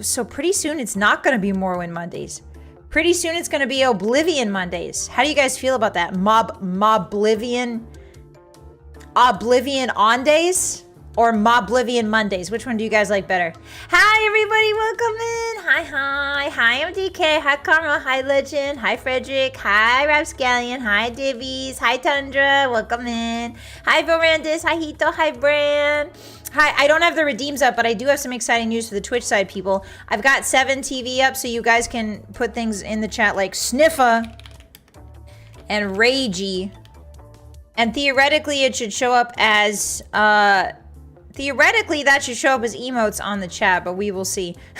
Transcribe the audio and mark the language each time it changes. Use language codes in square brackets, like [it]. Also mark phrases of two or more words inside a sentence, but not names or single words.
[en] So pretty soon it's not going to be Morrowind Mondays. Pretty soon it's going to be Oblivion Mondays. How do you guys feel about that? Moblivion on days or Moblivion Mondays? Which one do you guys like better? Hi, everybody. Welcome in. Hi, I'm DK. Hi, Karma. Hi, Legend. Hi, Frederick. Hi, Rapscallion. Hi, Divvies. Hi, Tundra. Welcome in. Hi, Vorandis. Hi, Hito. Hi, Bran. Hi, I don't have the redeems up, but I do have some exciting news for the Twitch side people. I've got 7TV up so you guys can put things in the chat like Sniffa and Ragey. And theoretically, it should show up as, theoretically, that should show up as emotes on the chat, but we will see.